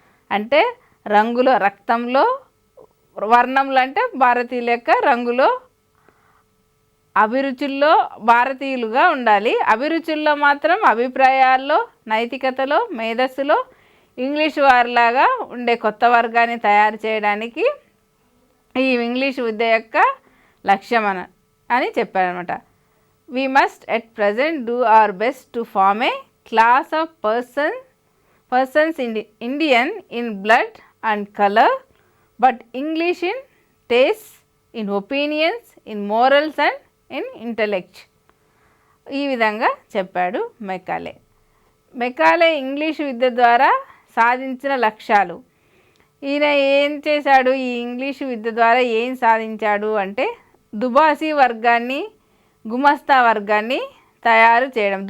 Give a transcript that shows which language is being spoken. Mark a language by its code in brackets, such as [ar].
[te] అంటే రంగులో, రక్తంలో, వర్ణంలో అంటే భారతీయుల యొక్క రంగులో, అభిరుచుల్లో భారతీయులుగా ఉండాలి, అభిరుచుల్లో మాత్రం అభిప్రాయాల్లో, నైతికతలో, మేధస్సులో ఇంగ్లీష్ వారిలాగా ఉండే కొత్త వర్గాన్ని తయారు చేయడానికి ఈ ఇంగ్లీష్ విద్య యొక్క లక్ష్యం అని చెప్పారనమాట. [en] We must at present do our best to form a class of persons Indian in blood and color, but English in tastes, in opinions, in morals and in intellect. [te] ఈ విధంగా చెప్పాడు మెకాలే. మెకాలే ఇంగ్లీష్ విద్య ద్వారా సాధించిన లక్ష్యాలు. ఈయన ఏం చేశాడు, ఈ ఇంగ్లీషు విద్య ద్వారా ఏం సాధించాడు అంటే దుబాసీ వర్గాన్ని, గుమస్తా వర్గాన్ని తయారు చేయడం.